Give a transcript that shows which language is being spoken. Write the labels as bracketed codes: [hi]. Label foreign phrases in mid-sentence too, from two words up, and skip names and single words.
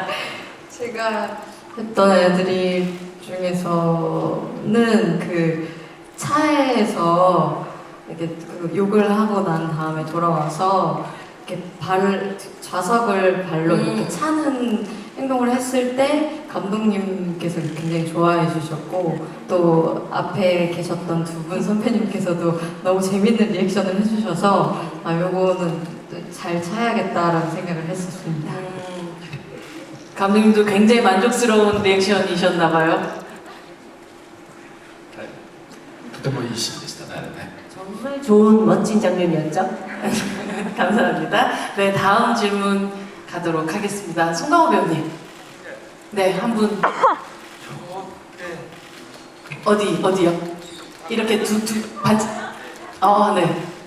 [ko] 제가 했던 애드립 중에서는 그 차에서 이렇게 그 욕을 하고 난 다음에 돌아와서 이렇게 좌석을 발로 이렇게 차는 행동을 했을 때 감독님께서 굉장히 좋아해 주셨고, 또 앞에 계셨던 두 분 선배님께서도 너무 재밌는 리액션을 해주셔서 요거는 잘 차야겠다라는 생각을 했었습니다. 감독님도 굉장히 만족스러운 리액션이셨나봐요. [ja] とてもいいシーンでしたね、あれね。 [ko] 정말 좋은 멋진 장면이었죠. 감사합니다. 네, 다음 질문 가도록 하겠습니다. 송강호 배우님. 네, 한 분. 어디요? 이렇게 네.